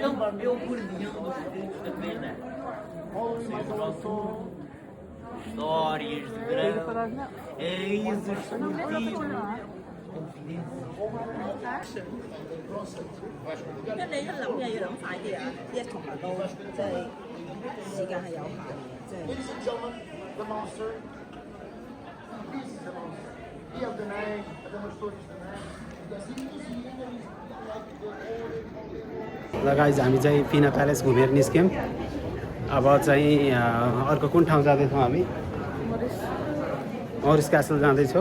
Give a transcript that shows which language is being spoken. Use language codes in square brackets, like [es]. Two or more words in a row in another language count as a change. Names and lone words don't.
[pt] Histórias de verão, eis os motivos. [yue] 因為你一諗嘢要諗快啲啊，一同埋都即係時間係有限嘅，即係。 [ne] ल गाइज हामी चाहिँ पिना प्यालेस घुमेर निस्क्यौँ। अब चाहिँ अर्को कुन ठाउँ जाँदैछौँ हामी? मरिस क्यासल जाँदैछौँ।